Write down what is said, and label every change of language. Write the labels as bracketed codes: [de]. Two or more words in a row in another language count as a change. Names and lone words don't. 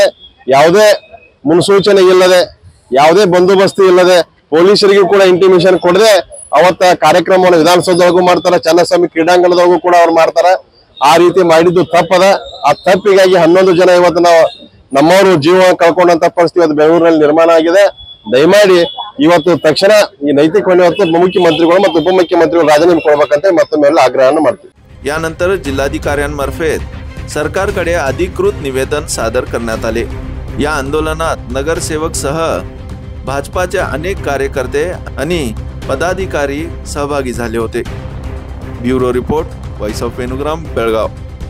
[kn] ಯಾವುದೇ ಮುನ್ಸೂಚನೆ ಇಲ್ಲದೆ, ಯಾವುದೇ ಬಂದೋಬಸ್ತಿ ಇಲ್ಲದೆ, ಪೊಲೀಸರಿಗೂ ಕೂಡ ಇಂಟಿಮೇಷನ್ ಕೊಡದೆ ಅವತ್ತ ಕಾರ್ಯಕ್ರಮವನ್ನು ವಿಧಾನಸೌಧದೊಳಗೂ ಮಾಡ್ತಾರೆ, ಚನ್ನಸ್ವಾಮಿ ಕ್ರೀಡಾಂಗಣದೊಳಗೂ ಕೂಡ ಅವ್ರು ಮಾಡ್ತಾರೆ। ಆ ರೀತಿ ಮಾಡಿದ್ದು ತಪ್ಪದ। ಆ ತಪ್ಪಿಗಾಗಿ 11 ಜನ ಇವತ್ತು ನಾವು ನಮ್ಮವರು ಜೀವ ಕಳ್ಕೊಂಡಂತ ಪರಿಸ್ಥಿತಿ ಇವತ್ತು ಬೆಂಗಳೂರಿನಲ್ಲಿ ನಿರ್ಮಾಣ ಆಗಿದೆ। ದಯಮಾಡಿ ಇವತ್ತು ತಕ್ಷಣ ಈ ನೈತಿಕ ಹೊಣೆ ಹೊತ್ತು ಮುಖ್ಯಮಂತ್ರಿಗಳು ಮತ್ತು उपमुख्यमंत्रिಗಳು राजीनामे ಕೊಡಬೇಕಂತ ಮತ್ತೊಮ್ಮೆ ಆಗ್ರಹವನ್ನು ಮಾಡ್ತೀವಿ। [mr] यानंतर जिल्हाधिकाऱ्यांमार्फत सरकारकडे अधिकृत निवेदन सादर करण्यात आले। या आंदोलनात नगरसेवकसह भाजपाचे अनेक कार्यकर्ते आणि पदाधिकारी सहभागी झाले होते। ब्युरो रिपोर्ट, व्हॉइस ऑफ वेणुग्राम, बेळगाव।